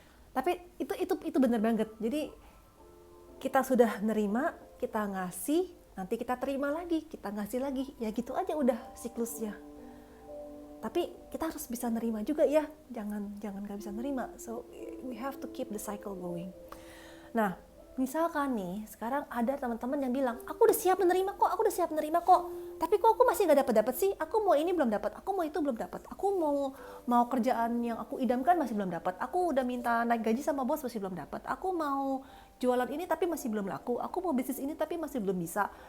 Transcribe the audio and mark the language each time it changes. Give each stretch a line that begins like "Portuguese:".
Indonesian: Tapi itu benar banget. Jadi kita sudah nerima, kita ngasih, nanti kita terima lagi, kita ngasih lagi, ya gitu aja udah siklusnya. Tapi kita harus bisa nerima juga ya, jangan nggak bisa nerima.
English: So we have to keep the cycle going.
Indonesian: Nah, misalkan nih sekarang ada teman-teman yang bilang, aku udah siap menerima kok, tapi kok aku masih nggak dapat sih, aku mau ini belum dapat, aku mau itu belum dapat, aku mau kerjaan yang aku idamkan masih belum dapat, aku udah minta naik gaji sama bos masih belum dapat, aku mau jualan ini tapi masih belum laku, aku mau bisnis ini tapi masih belum bisa.